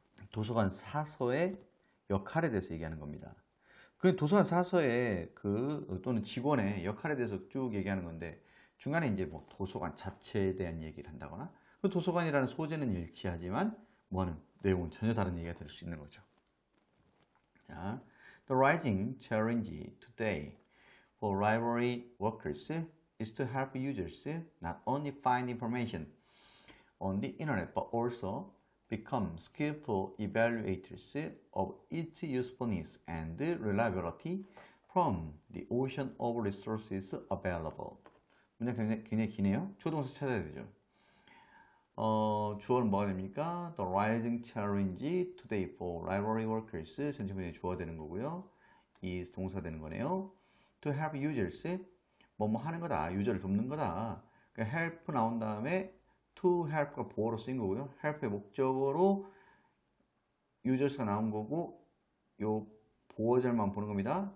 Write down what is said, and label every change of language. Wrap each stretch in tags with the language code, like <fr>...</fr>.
<ko>도서관 사서의 역할에 대해서 얘기하는 겁니다. 그 도서관 사서의 또는 직원의 역할에 대해서 쭉 얘기하는 건데 중간에 이제 뭐 도서관 자체에 대한 얘기를 한다거나 그 도서관이라는 소재는 일치하지만 뭐는 내용은 전혀 다른 얘기가 될 수 있는 거죠.</ko> <en>자, The rising challenge today for library workers is to help users not only find information on the internet but also become skillful evaluators of its usefulness and reliability from the ocean of resources available.</en> <ko>문장 굉장히 기네요. 주어동사 찾아야 되죠. 주어는 뭐가 됩니까?</ko> <en>The rising challenge today for library workers.</en> <ko>전체 문장이 주어가 되는 거고요. is 동사 되는 거네요.</ko> <en>To help users.</en> <ko>뭐뭐 하는 거다. 유저를 돕는 거다. 그러니까 help 나온 다음에 to help가 보어로 쓰인 거고요. help의 목적어로 users가 나온 거고 요 보어절만 보는 겁니다.</ko>